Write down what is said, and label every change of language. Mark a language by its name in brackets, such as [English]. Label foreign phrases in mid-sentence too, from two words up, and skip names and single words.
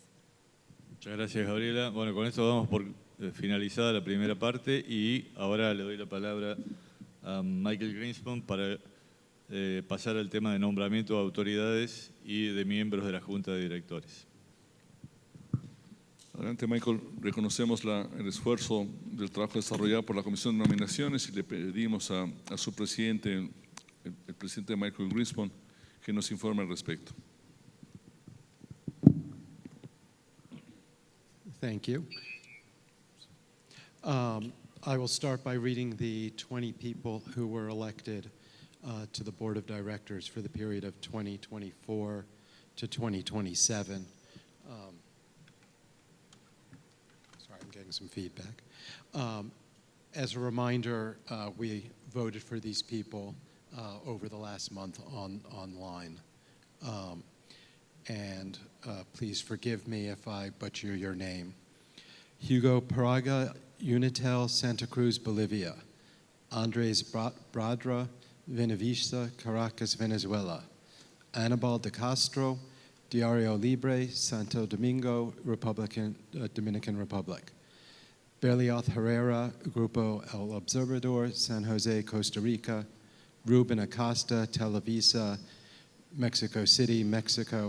[Spanish] Muchas gracias, Gabriela. Bueno, con esto damos por finalizada la primera parte y ahora le doy la palabra a Michael Greenspan para pasar al tema de nombramiento de autoridades y de miembros de la Junta de Directores. Adelante, Michael. Reconocemos el esfuerzo del trabajo desarrollado por la Comisión de Nominaciones y le pedimos a su presidente, el presidente Michael Greenspan, que nos informe al respecto. [English] Thank you. I will start by reading the 20 people who were elected to the Board of Directors for the period of 2024 to 2027. Sorry, I'm getting some feedback. As a reminder, we voted for these people over the last month online. And please forgive me if I butcher your name. Hugo Paraga, Unitel, Santa Cruz, Bolivia. Andres Bradra, Venevista, Caracas, Venezuela. Anibal de Castro, Diario Libre, Santo Domingo, Dominican Republic. Berlioz Herrera, Grupo El Observador, San Jose, Costa Rica. Ruben Acosta, Televisa, Mexico City, Mexico.